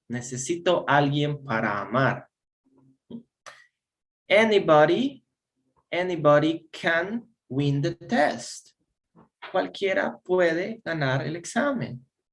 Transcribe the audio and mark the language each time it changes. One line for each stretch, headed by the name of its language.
Spanish: Necesito alguien para amar.
English: Anybody can win the test.
Spanish: Cualquiera puede ganar el examen.